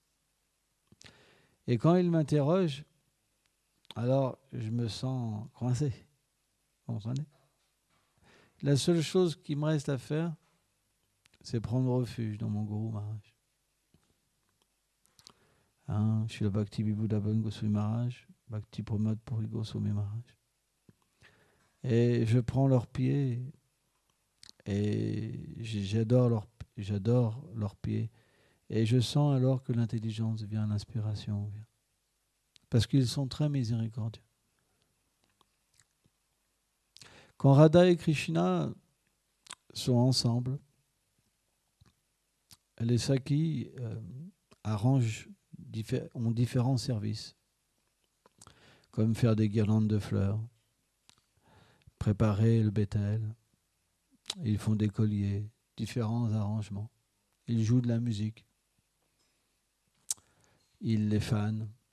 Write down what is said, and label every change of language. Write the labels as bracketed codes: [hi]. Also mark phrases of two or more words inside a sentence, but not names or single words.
[fr] Et quand il m'interroge, alors je me sens coincé. Vous comprenez ? La seule chose qui me reste à faire, c'est prendre refuge dans mon Guru Maharaj. Hein, je suis le Bhakti Vibhudaban Goswami Maharaj, Bhakti Pramod Puri Goswami Maharaj. Et je prends leurs pieds et j'adore leurs pieds. Et je sens alors que l'intelligence vient, l'inspiration vient. Parce qu'ils sont très miséricordieux. Quand Radha et Krishna sont ensemble, les Sakhis ont différents services, comme faire des guirlandes de fleurs, préparer le bétel, ils font des colliers, différents arrangements, ils jouent de la musique, ils les fanent.